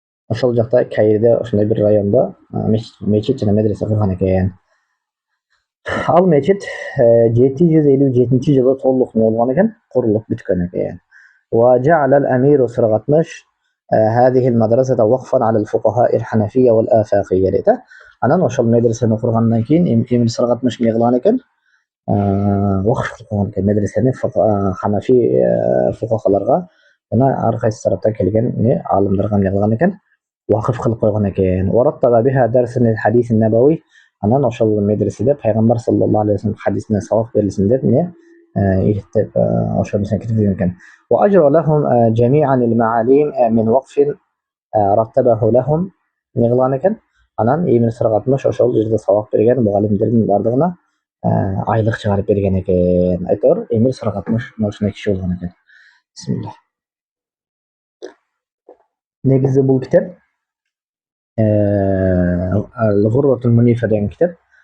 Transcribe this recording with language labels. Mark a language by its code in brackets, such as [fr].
[ky] Ошол жакта Каирде ошондой бир райондо мечит жана медресе курган экен. Ал мечит 757-жылы толук эмне болгон экен? Курулуп бүткөн экен. [ar] وجعل الأمير سرغتمش هذه المدرسة وقفا على الفقهاء الحنفية والآفاقية [ky] deydi. Анан ошол медресени кургандан кийин Эмир Саргатмыш эмне кылган экен? Вакыф кылган экен медресени Ханафи фукахаларга жана ар кайсы тараптан келген алымдарга эмне кылган экен? Вакыф кылып койгон экен. [ar] ورتب بها درس الحديث النبوي. [ky] Анан ошол медреседе пайгамбар саллаллаху алейхи ва саллям хадисинен сабак берилсин деп эмне иреттеп ошонусун киргизген экен. [ar] وأجرى لهم جميعا المعاليم من وقف رتبه لهم. [ky] эмне кылган экен? Анан Эмир Сыргатмыш ошол жерде сабак берген мугалимдердин бардыгына айлык чыгарып берген экен. Айтор Эмир Сыргатмыш ушундай киши болгон экен. Бисмилlah. Негизи бул китеп Al-Ghurratul Munifa деген китеп.